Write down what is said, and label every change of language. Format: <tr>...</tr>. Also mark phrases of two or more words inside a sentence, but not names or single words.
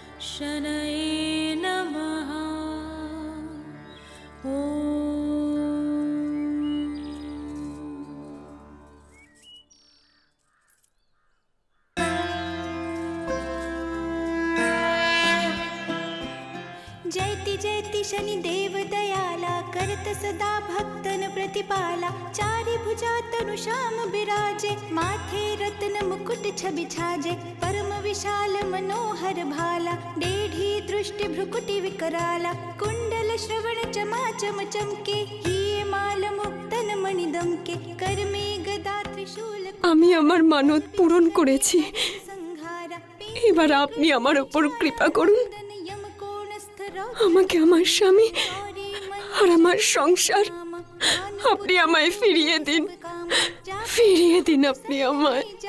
<hi>शनये नमः जयति जयति शनिदेव दयाला करत सदा भक्तन प्रतिपाला चारि भुजा तनु श्याम बिराजे माथे रत्न मुकुट छवि छाजे परम विशाल मनोहर भाला डेढ़ी दृष्टि भ्रुकुटि विकराला कुंडल श्रवण चमा चम चमके हिये माल मुक्तन मणि दमके कर में गदा त्रिशूल</hi> <bn>আমি আমার মানত পূরণ করেছি।</bn> <hi>संहारा</hi> <bn>এবার আপনি আমার উপর কৃপা করুন, আমাকে আমার স্বামী আর আমার সংসার আপনি আমায় ফিরিয়ে দিন, ফিরিয়ে দিন আপনি আমায়।</bn>